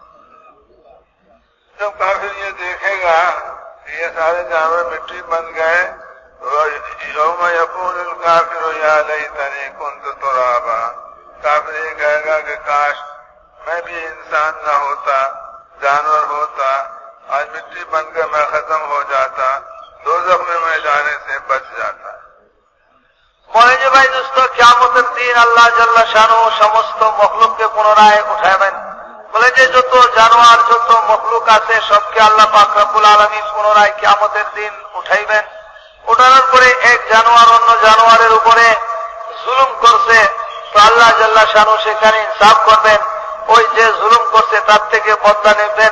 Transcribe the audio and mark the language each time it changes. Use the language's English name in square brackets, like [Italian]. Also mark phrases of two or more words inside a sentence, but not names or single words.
[Urdu] جب کافر یہ دیکھے گا کہ یہ سارے جانور مٹی بن گئے, [Arabic] یوم یقول الکافر یا لیتنی کنت ترابا, [Urdu] کافر یہ کہے گا کہ کاش میں بھی انسان نہ ہوتا, جانور ہوتا, آج مٹی بن کر میں ختم ہو جاتا, دوزخ میں جانے سے بچ جاتا. [Bangla] বলে যে ভাই দোস্ত কিয়ামতের দিন আল্লাহ [Arabic] جل شانه [Bangla] সমস্ত মখলুককে পুনরায় উঠাবেন। বলে যে যত জানোয়ার যত মখলুক আছে সবকে আল্লাহ পাক [Arabic] رب العالمين [Bangla] পুনরায় কিয়ামতের দিন উঠাইবেন। উঠানোর পরে এক জানোয়ার অন্য জানোয়ারের উপরে জুলুম করছে, তো আল্লাহ [Arabic] جل شانه [Bangla] সেখানে ইনসাফ করবেন, ওই যে জুলুম করছে তার থেকে বদলা নেবেন।